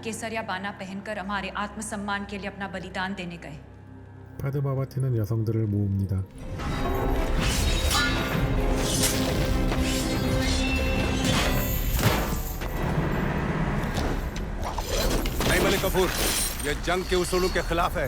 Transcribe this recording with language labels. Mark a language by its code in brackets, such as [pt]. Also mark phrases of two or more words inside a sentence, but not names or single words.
[hi] केसरिया बाना पहनकर हमारे आत्मसम्मान के लिए अपना बलिदान देने गए। [ko] 파드마바티는 여성들을 모읍니다. [hi] नहीं मलिक कपूर, यह जंग के उसूलों के खिलाफ है।